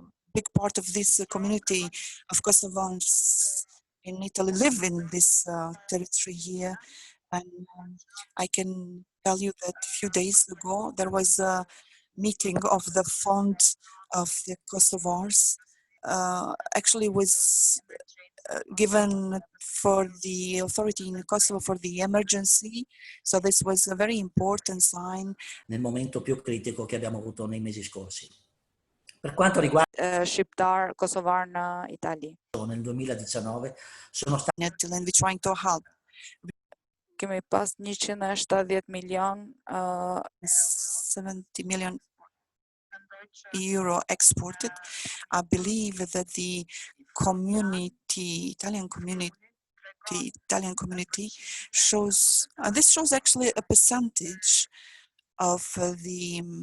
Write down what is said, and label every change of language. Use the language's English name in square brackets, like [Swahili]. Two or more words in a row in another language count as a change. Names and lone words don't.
[English] Big part of this community of Kosovans in Italy live in this territory here, and I can tell you that a few days ago there was a meeting of the fund of the Kosovars. Actually was given for the authority in Kosovo for the emergency, so this was a very important sign. [Italian] Nel momento più critico che abbiamo avuto nei mesi scorsi. Per quanto riguarda [Albanian] shqiptar kosovar në Itali. [Italian] Nel 2019 sono stati [English] and we're trying to help. [Albanian] Kemi pas 170 milion [English] 70 million euro exported. I believe that the community, Italian community shows, this shows actually a percentage of the